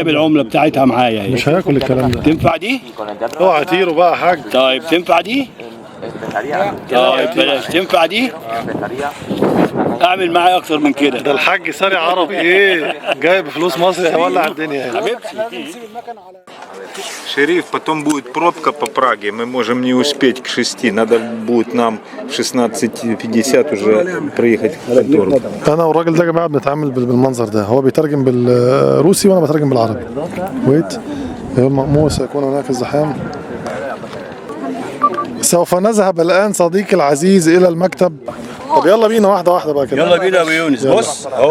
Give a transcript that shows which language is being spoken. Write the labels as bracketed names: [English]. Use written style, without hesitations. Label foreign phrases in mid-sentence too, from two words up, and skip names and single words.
[Arabic] جايب العمله بتاعتها معايا اهي. مش هياكل الكلام ده. تنفع دي؟ اوعى تيرو بقى يا حاج. طيب تنفع دي؟ طيب بلاش. تنفع دي؟ اعمل معايا اكتر من كده. ده الحاج ساري عربي ايه؟ جايب فلوس مصري هيولع الدنيا يعني. حبيبتي. [Russian] Шериф, потом будет пробка по Праге, мы можем не успеть к 6, надо будет нам в 16:50 уже приехать в контору. [Arabic] انا والراجل ده يا جماعه بنتعامل بالمنظر ده، هو بيترجم بالروسي وانا بترجم بالعربي. ويت مأمور سيكون هناك الزحام. سوف نذهب الان صديقي العزيز الى المكتب. طب يلا بينا واحده واحده بقى كده. يلا بينا يا ابو يونس. بص اهو.